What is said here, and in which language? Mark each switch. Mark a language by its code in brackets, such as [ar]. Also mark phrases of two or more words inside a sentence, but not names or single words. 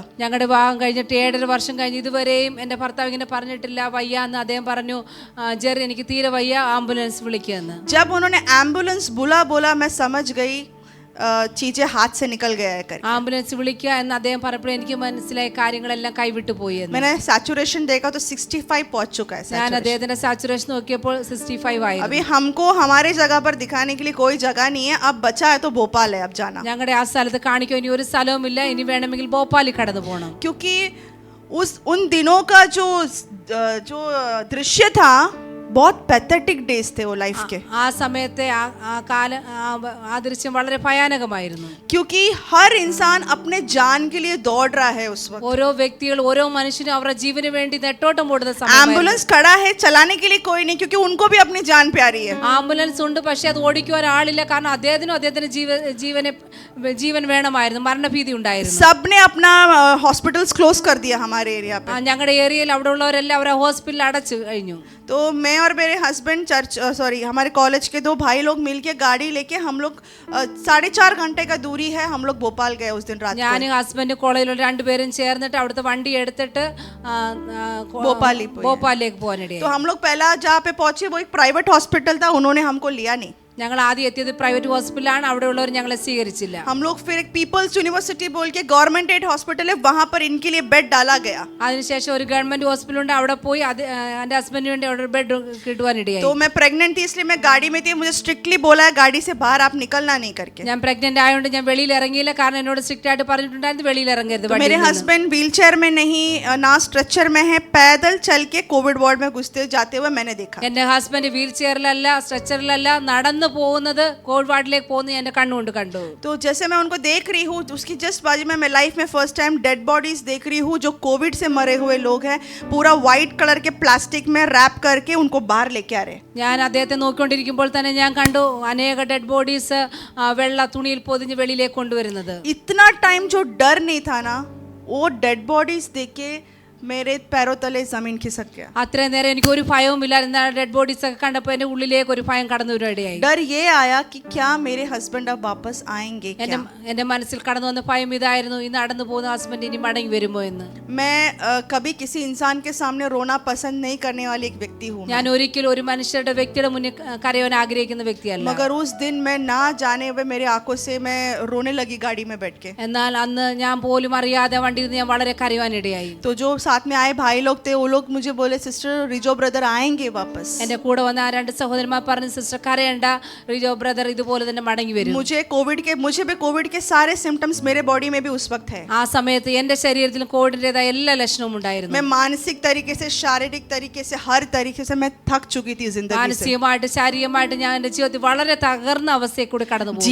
[ml] ഞങ്ങളുടെ വിവാഹം കഴിഞ്ഞിട്ട് 7.5 വർഷം കഴിഞ്ഞ് ഇതുവരെയും എൻ്റെ ഭർത്താവ് ഇങ്ങനെ പറഞ്ഞിട്ടില്ല, വയ്യ എന്ന് അദ്ദേഹം പറഞ്ഞു, ജെറി എനിക്ക് തീരെ വയ്യ, ആംബുലൻസ് വിളിക്കുമെന്ന്. [hi] जब उन्होंने एम्बुलेंस बुला बोला, मैं समझ गई चीजें हाथ से निकल गया है कर। [ml] ആംബുലൻസ് വിളിക്കുക എന്ന് അദ്ദേഹം പറഞ്ഞപ്പോൾ എനിക്ക് മനസ്സിലായി കാര്യങ്ങളെല്ലാം കൈവിട്ടു പോയി എന്ന്. [hi] मैंने सैचुरेशन देखा तो 65 पहुंच चुका है [ml] ഞാൻ [hi] saturation। [ml] അദ്ദേഹത്തിന്റെ സാച്ചുറേഷൻ നോക്കിയപ്പോൾ 65 ആയിരുന്നു. [hi] अभी हमको हमारे जगह पर दिखाने के लिए कोई जगह नहीं है, अब बचा है तो भोपाल है अब जाना, [ml] ഞങ്ങളുടെ ആ സ്ഥലത്ത് കാണിക്കാൻ ഇനി ഒരു സ്ഥലവുമില്ല, ഇനി വേണമെങ്കിൽ ഭോപ്പാലിൽ കടന്നു പോകണം. [hi] क्योंकि उन दिनों का जो दृश्य था बहुत [en] pathetic days [hi] थे वो लाइफ के, [ml] ആ സമയത്തെ ആ ദൃശ്യം വളരെ ഭയാനകമായിരുന്നു. [hi] क्योंकि हर इंसान अपने जान के लिए दौड़ रहा है उस वक्त। [ml] ഓരോ വ്യക്തികൾ ഓരോ മനുഷ്യനും അവരുടെ ജീവന് വേണ്ടി നെട്ടോട്ടം ഓടുന്ന സമയം. [hi] एम्बुलेंस खड़ा है, चलाने के लिए कोई नहीं, क्योंकि उनको भी अपनी जान प्यारी है। [ml] ആംബുലൻസ് ഉണ്ട്, പക്ഷെ അത് ഓടിക്കുവാൻ ആളില്ല, കാരണം അദ്ദേഹത്തിന് ജീവൻ വേണമായിരുന്നു, മരണഭീതി ഉണ്ടായിരുന്നു. [hi] सबने अपना [en] hospitals close [hi] कर दिया हमारे एरिया पे। [ml] ഞങ്ങളുടെ ഏരിയയിൽ അവിടെ ഉള്ളവരെല്ലാം അവരെ ഹോസ്പിറ്റലിൽ അടച്ചു കഴിഞ്ഞു. [hi] तो मैं और मेरे हस्बैंड हमारे कॉलेज के 2 भाई लोग मिलके गाड़ी लेके हम लोग 4.5 घंटे का दूरी है, हम लोग भोपाल गए उस दिन रात को। [ml] ഞാനും ഹസ്ബൻഡ് കോളേജിലുള്ള രണ്ടുപേരും ചേർന്നിട്ട് അവിടുത്തെ വണ്ടി എടുത്തിട്ട് ഭോപ്പാലിലേക്ക് പോകാനിടയായി. [hi] तो हम लोग पहला जहाँ पे पहुंचे वो एक [en] private hospital [hi] था, उन्होंने हमको लिया नहीं। [ml] ഞങ്ങൾ ആദ്യം എത്തിയത് പ്രൈവറ്റ് ഹോസ്പിറ്റലാണ്, അവിടെ ഉള്ളവർ ഞങ്ങളെ സ്വീകരിച്ചില്ല. [hi] हम लोग फिर एक पीपल्स यूनिवर्सिटी बोल के [en] government aid hospital [hi] है, वहां पर इनके लिए बेड डाला गया। [ml] അതിനുശേഷം ഒരു [en] government hospital [ml] ഉണ്ട്, അവിടെ പോയി എൻ്റെ ഹസ്ബൻഡിന് വേണ്ടി അവിടെ ബെഡ് കിട്ടുവാനിടയായി. [hi] तो मैं प्रेग्नेंट थी इसलिए मैं गाड़ी में थी, मुझे स्ट्रिक्टली बोला है गाड़ी से बाहर आप निकलना नहीं करके। [ml] ഞാൻ പ്രഗ്നന്റ് ആയതുകൊണ്ട് ഞാൻ വെളിയിൽ ഇറങ്ങിയില്ല, കാരണം എന്നോട് സ്ട്രിക്റ്റ് ആയിട്ട് പറഞ്ഞിട്ടുണ്ടായിരുന്നു വെളിയിൽ ഇറങ്ങരുത്. [hi] तो मेरे हस्बैंड [en] wheel chair [hi] में नहीं ना स्ट्रेचर में है, पैदल चल के [en] Covid ward [hi] में घुसते जाते हुए मैंने देखा। [ml] എൻ്റെ ഹസ്ബൻഡ് വീൽ ചെയറിലല്ല സ്ട്രെച്ചറിലല്ല നടന്നു പോകുന്നത് കോവിഡ് വാർഡിലേക്ക് പോകുന്നത് എൻ്റെ കണ്ണുകൊണ്ട് കണ്ടു. [hi] तो जैसे मैं उनको देख रही हूँ, उसकी जस्ट बाजू में मैं लाइफ में [en] first time dead bodies [hi] देख रही हूँ, जो कोविड से मरे हुए लोग हैं, पूरा [en] white colour [hi] के प्लास्टिक में रैप करके उनको बाहर लेके आ रहे। [ml] ഞാൻ അദ്ദേഹത്തെ നോക്കിക്കൊണ്ടിരിക്കുമ്പോൾ തന്നെ ഞാൻ കണ്ടു അനേക [en] dead bodies [ml] വെള്ള തുണിയിൽ പൊതിഞ്ഞ് വെളിയിലേക്ക് കൊണ്ടുവരുന്നത്. [hi] इतना टाइम जो डर नहीं था ना, वो [en] dead bodies [hi] देख के मेरे पैरों तले जमीन खिसक गया। [ml] അത്രയും നേരം എനിക്ക് ഒരു ഭയവും ഇല്ലായിരുന്നു. [en] dead bodies [ml] ഒക്കെ കണ്ടപ്പോൾ എൻ്റെ ഉള്ളിലേക്ക് ഒരു ഭയം കടന്നു വരികയായി. [hi] डर ये आया कि क्या मेरे हस्बैंड अब वापस आएंगे क्या? [ml] എൻ്റെ മനസ്സിൽ കടന്നു വന്ന ഭയം ഇതായിരുന്നു, ഈ നടന്നു പോകുന്ന ഹസ്ബൻഡ് ഇനി മടങ്ങി വരുമോ എന്ന്. [hi] मैं कभी किसी इंसान के सामने रोना पसंद नहीं करने वाली एक व्यक्ति हूँ, [ml] ഞാൻ ഒരിക്കലും ഒരു വ്യക്തിയുടെ മുന്നിൽ കരയാൻ ആഗ്രഹിക്കുന്ന വ്യക്തിയല്ല. [hi] मगर उस दिन मैं ना जाने हुए मेरे आंखों से मैं रोने लगी गाड़ी में बैठ के। [ml] എന്നാൽ അന്ന് ഞാൻ പോലും അറിയാതെ വണ്ടിയിൽ നിന്ന് ഞാൻ വളരെ കരയാനിടയായി. [hi] तो जो साथ में आए भाई लोग थे, वो लोग मुझे बोले सिस्टर रिजो ब्रदर आएंगे वापस। [ml] എൻ്റെ കൂടെ വന്ന ആ രണ്ട് സഹോദരന്മാർ പറഞ്ഞു, സിസ്റ്റർ കരയണ്ട, റിജോ ബ്രദർ ഇതുപോലെ തന്നെ മടങ്ങി വരും. [hi] मुझे भी कोविड के सारे सिम्टम्स मेरे बॉडी में भी उस वक्त है। [ml] ആ സമയത്ത് എൻ്റെ ശരീരത്തിൽ കോവിഡിൻ്റെതായ എല്ലാ ലക്ഷണവും ഉണ്ടായിരുന്നു. [hi] मैं मानसिक तरीके से, शारीरिक तरीके से, हर तरीके से मैं थक चुकी थी जिंदगी से। [ml] മാനസികമായിട്ട് ശാരീരികമായിട്ട് ഞാൻ എൻ്റെ ജീവിതത്തിൽ വളരെ തകർന്ന അവസ്ഥയിൽ കൂടി കടന്നു പോകും.